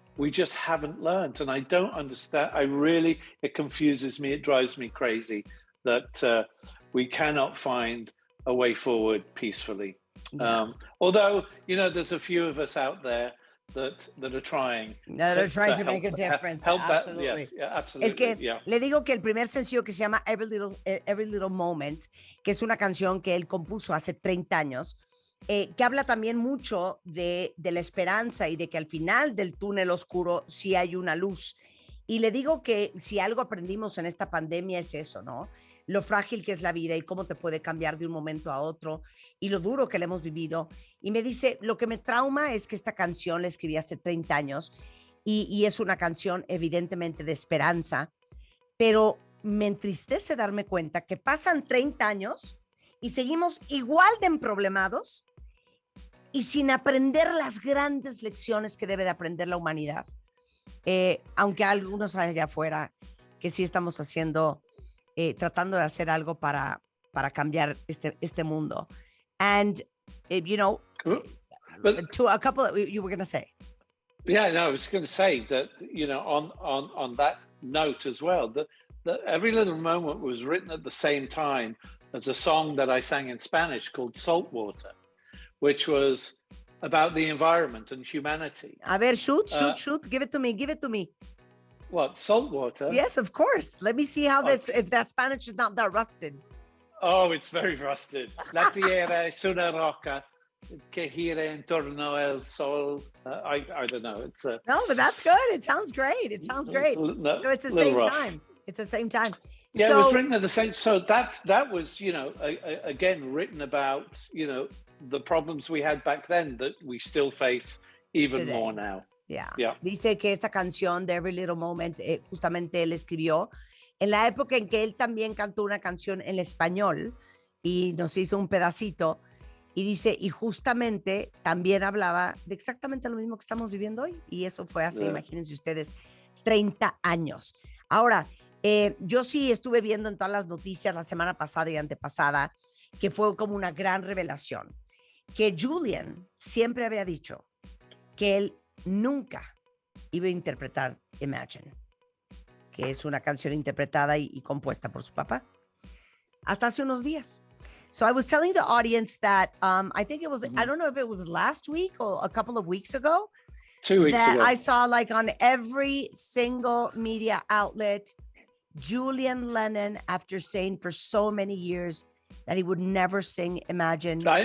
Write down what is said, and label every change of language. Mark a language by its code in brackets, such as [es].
[en] We just haven't learned, and I don't understand. It confuses me. It drives me crazy that we cannot find a way forward peacefully. Yeah. Although, you know, there's a few of us out there that are trying. They're trying to help, make a difference. help Absolutely. that. Yes, yeah, absolutely. [es] Es que [en] yeah. [es] le digo que el primer sencillo que se llama Every Little Moment, que es una canción que él compuso hace 30 años, que habla también mucho de la esperanza y de que al final del túnel oscuro sí hay una luz. Y le digo que si algo aprendimos en esta pandemia es eso, ¿no? Lo frágil que es la vida y cómo te puede cambiar de un momento a otro y lo duro que le hemos vivido. Y me dice, lo que me trauma es que esta canción la escribí hace 30 años y es una canción evidentemente de esperanza, pero me entristece darme cuenta que pasan 30 años y seguimos igual de emproblemados y sin aprender las grandes lecciones que debe de aprender la humanidad. Aunque algunos allá afuera que sí estamos haciendo, tratando de hacer algo para cambiar este mundo. [en] And, you know, But, to a couple of, you were going to say. Yeah, no, I was going to say that, you know, on that note as well, that Every Little Moment was written at the same time as a song that I sang in Spanish called Saltwater, which was about the environment and humanity. [es] A ver, [en] shoot. Give it to me. What, Saltwater? Yes, of course. Let me see how that's, if that Spanish is not that rusted. Oh, it's very rusted. [es] La tierra es una roca que gira en torno al sol. [en] I don't know. It's no, but that's good. It sounds great. So it's the same rough. time. It's the same time. Yeah, so, it was written at the same. So that was, you know, again written about, you know, the problems we had back then that we still face even today. more now. Yeah. Yeah. [es] Dice que esta canción de Every Little Moment, justamente él escribió en la época en que él también cantó una canción en español y nos hizo un pedacito. Y dice, y justamente también hablaba de exactamente lo mismo que estamos viviendo hoy. Y eso fue hace, imagínense ustedes, 30 años. Ahora, yo sí estuve viendo en todas las noticias la semana pasada y antepasada que fue como una gran revelación. Que Julian siempre había dicho que él nunca iba a interpretar Imagine, que es una canción interpretada y compuesta por su papá. Hasta hace unos días. [en] So I was telling the audience that I think it was, I don't know if it was last week or a couple of weeks ago. 2 weeks that ago. I saw like on every single media outlet, Julian Lennon, after saying for so many years that he would never sing Imagine.